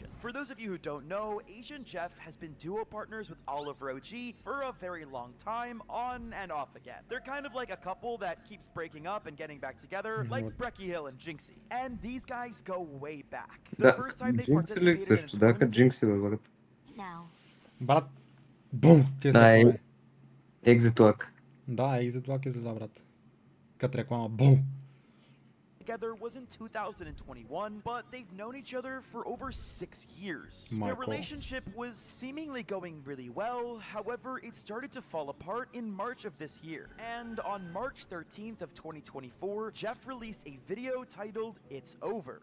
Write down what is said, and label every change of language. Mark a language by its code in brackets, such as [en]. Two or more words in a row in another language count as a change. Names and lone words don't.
[en] For those of you who don't know, Asian Jeff has been duo partners with Oliver OG for a very long time, on and off again. They're kind of like a couple that keeps breaking up and getting back together, like Brecky Hill and Jinxie. And these guys go way back. The [bg] Да, [en] first time they [bg] Джинкси ли [en] participated in a [bg] също? Даха [en] tournament [bg] Джинкси бе, брат. [en] Now. [bg] Брат, бум! Тия с Да, реклами. Exit Lag. Да, екзит лак е за брат. Като реклама, бум! [en] together was in 2021, but they've known each other for over 6 years. Their Michael. relationship was seemingly going really well, however, it started to fall apart in March of this year. And on March 13th of 2024, Jeff released a video titled It's Over.